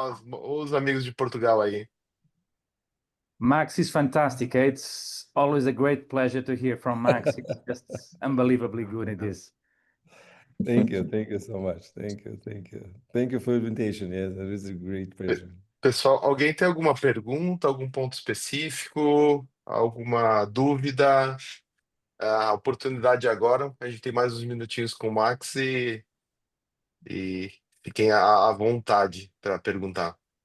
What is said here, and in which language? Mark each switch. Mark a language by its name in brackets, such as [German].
[Portuguese] Os amigos de Portugal aí. [English] Max is fantastic. It's always a great pleasure to hear from Max. It's just unbelievably good at this. Thank you so much. Thank you for the invitation. Yes, it is a great pleasure. [Portuguese] Pessoal, alguém tem alguma pergunta, algum ponto específico, alguma dúvida? A oportunidade agora. A gente tem mais uns minutinhos com o Max e fiquem à vontade para perguntar.